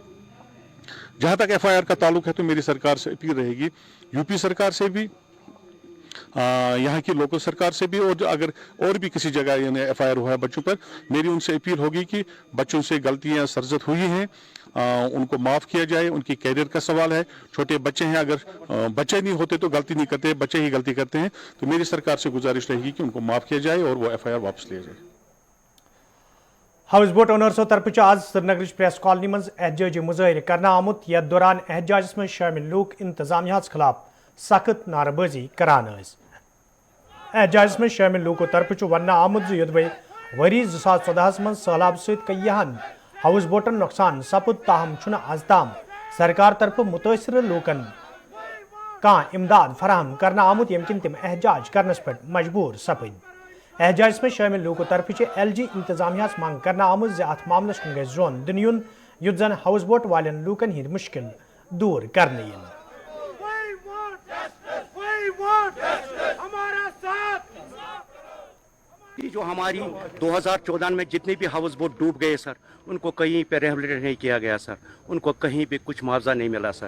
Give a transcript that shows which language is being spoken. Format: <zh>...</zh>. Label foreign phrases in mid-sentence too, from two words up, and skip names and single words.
<hi>जहाँ तक FIR का ताल्लुक है तो मेरी सरकार से अपील रहेगी, यूपी सरकार से भी, यहाँ की लोकल सरकार से भी, और अगर और भी किसी जगह FIR हुआ है बच्चों पर, मेरी उनसे अपील होगी कि बच्चों से गलतियाँ सरजद हुई हैं, उनको माफ़ किया जाए। उनकी कैरियर का सवाल है, छोटे बच्चे हैं, अगर बच्चे नहीं होते तो गलती नहीं करते, बच्चे ही गलती करते हैं। तो मेरी सरकार से गुजारिश रहेगी कि उनको माफ़ किया जाए और वो FIR वापस लिया जाए।</hi> <ks>हाउस बोट ओनर्सो तरफ आज श्रीनगर प्रेस कॉलोनी मज एहतजाजी मुजाहिर करना आमुत, यथ दौरान एहतजाजस में शामिल लूक इंतजामिया खिलाफ सख्त नाराबाजी करान। एहतजाजस में शामिल लूकों तरफ वन आमुद योदवे वरी 2014 मज सैलाब सहित कईहन हाउस बोटन नुकसान सपुद, ताहम आज ताम सरकार तरफ मुतासर लूकन कह इमदाद फराहम करना आमुत यम किन तिम एहतजाज करनस पे मजबूर सपद। एहतजाजस में शामिल लूकों तरफ LG इंतजामिया मांग करना आमुद जे अथ मामलस कुन गज जोन दिन युन युथ जन हाउस बोट वालन लूकन हिंद मुश्किल दूर करने yin।</ks> <hi>जो हमारी 2014 में जितने भी हाउस बोट डूब गए सर, उनको कहीं पे रिहेबिलिटेट नहीं किया गया सर, उनको कहीं भी कुछ मुआवजा नहीं मिला सर।</hi>